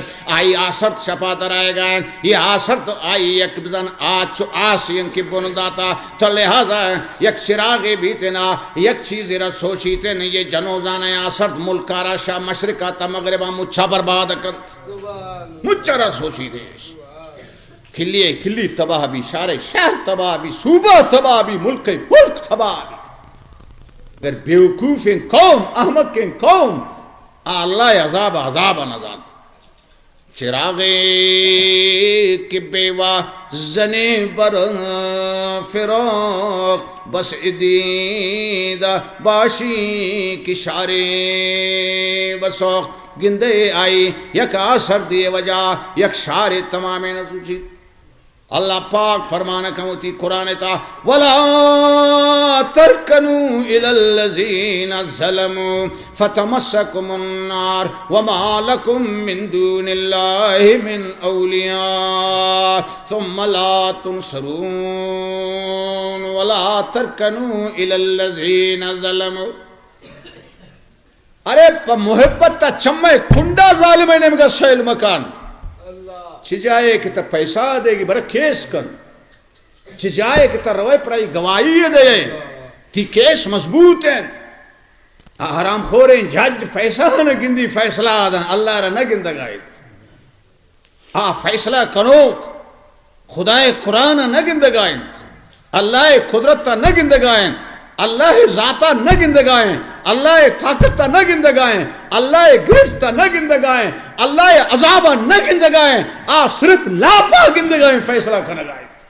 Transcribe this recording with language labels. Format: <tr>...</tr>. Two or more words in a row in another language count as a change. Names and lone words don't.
<brh>آئی آسرت شپا در آئے گئے یہ آسرت آئی یک بزن آج آسین کی بنداتا تو لہذا یک چراغی بھی تینا یک چیزی را سوچی تین یہ جنوزان آسرت ملکارا شاہ مشرقہ تا مغربہ مچھا برباد کنت مچھا را سوچی تین کھلی تباہ بھی شہر تباہ بھی صوبہ تباہ بھی ملک تباہ بھی اگر بیوقوف قوم احمق قوم اللہ عذاب نزاد چراغ کی بیوہ زنے بر فروغ بس دید باشی کی شارے بسوخ گندے آئی یک آسر دیے وجہ یک شارے تمامیں نسوچی اللہ پاک فرمانا کموتی قرآن تا</brh> <ar>وَلَا تَرْكَنُوا إِلَى الَّذِينَ ظَلَمُوا فَتَمَسَّكُمُ النَّارُ وَمَا لَكُم مِّن دُونِ اللَّهِ مِنْ أَوْلِيَاءَ ثُمَّ لَا تُنْصَرُونَ وَلَا تَرْكَنُوا إِلَى الَّذِينَ ظَلَمُوا</ar> <brh>ارے پا محبت تا چمے کھنڈا ظالمیں نے مگا سیل مکان چجائے کہ تا پیسہ دے گی برا کیس کن چجائے کہ تا روائے پرائی گواہی دے تی کیس مضبوط ہیں حرام خوریں جج پیسہ نہ گندی فیصلہ آدھا اللہ را نہ گندگائیت فیصلہ کنوت خدای قرآن نہ گندگائیت اللہ قدرت نہ گندگائیں اللہ ذاتہ نہ گندگائیں اللہ طاقت نہ گندگائیں اللہ گرفت نہ گندگائیں اللہ عذاب نہ گندگائیں صرف لاپا گندگائیں فیصلہ کنگائیں</brh>